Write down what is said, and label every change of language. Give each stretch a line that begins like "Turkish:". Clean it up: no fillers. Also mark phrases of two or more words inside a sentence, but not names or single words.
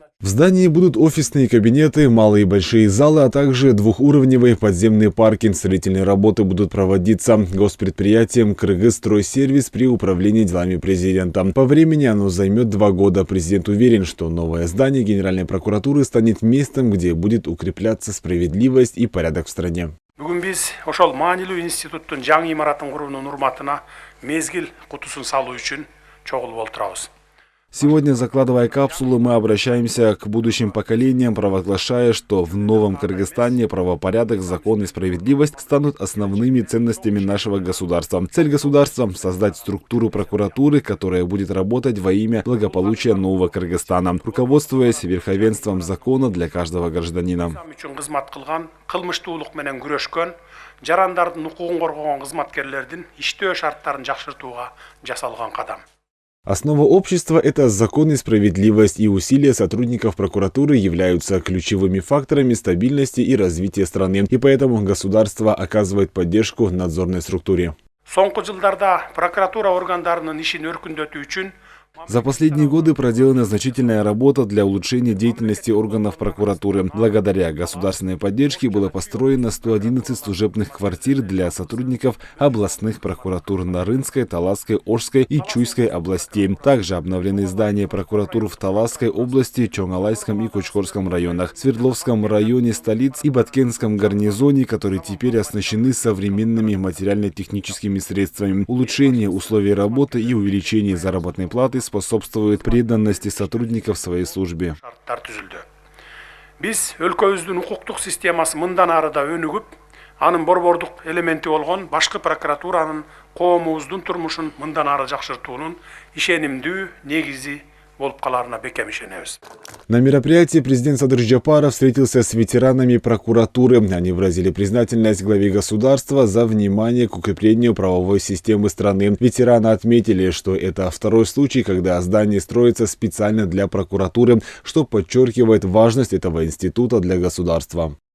Russian: В здании будут офисные кабинеты, малые и большие залы, а также двухуровневый подземный паркинг. Строительные работы будут проводиться госпредприятием «Кыргызстройсервис» при управлении делами президента. По времени оно займет 2 года. Президент уверен, что новое здание Генеральной прокуратуры станет местом, где будет укрепляться справедливость и порядок в стране.
Kyrgyz: Бүгін біз ошол маанилүү институттун жаңы имаратын куруунун урматына мезгил кутусун салуу үчүн чогулуп отурабыз.
Russian: Сегодня, закладывая капсулу, мы обращаемся к будущим поколениям, провозглашая, что в новом Кыргызстане правопорядок, закон и справедливость станут основными ценностями нашего государства. Цель государства – создать структуру прокуратуры, которая будет работать во имя благополучия нового Кыргызстана, руководствуясь верховенством закона для каждого гражданина.
Kyrgyz: Жарандардын укугун коргогон кызматкерлердин иштөө шарттарын жакшыртууга жасалган кадам.
Russian: Основа общества – это закон и справедливость, и усилия сотрудников прокуратуры являются ключевыми факторами стабильности и развития страны, и поэтому государство оказывает поддержку надзорной структуре.
Kyrgyz: Соңку жылдарда прокуратура органдарынын ишин өркүндөтүү үчүн
Russian: За последние годы проделана значительная работа для улучшения деятельности органов прокуратуры. Благодаря государственной поддержке было построено 111 служебных квартир для сотрудников областных прокуратур Нарынской, Таласской, Ошской и Чуйской областей. Также обновлены здания прокуратур в Таласской области, Чоңалайском и Кочкорском районах, Свердловском районе столиц и Баткенском гарнизоне, которые теперь оснащены современными материально-техническими средствами. Улучшение условий работы и увеличение заработной платы способствует преданности сотрудников своей службе.
Kyrgyz: Биз өлкөбүздүн укуктук системасы мындан ары да өнүгүп, анын борбордук элементи болгон башкы прокуратуранын коомубуздун турмушун мындан ары жакшыртуунун ишенимдүү негизи болуп каларына бекем ишенебиз.
Russian: На мероприятии президент Садыр Жапаров встретился с ветеранами прокуратуры. Они выразили признательность главе государства за внимание к укреплению правовой системы страны. Ветераны отметили, что это второй случай, когда здание строится специально для прокуратуры, что подчеркивает важность этого института для государства.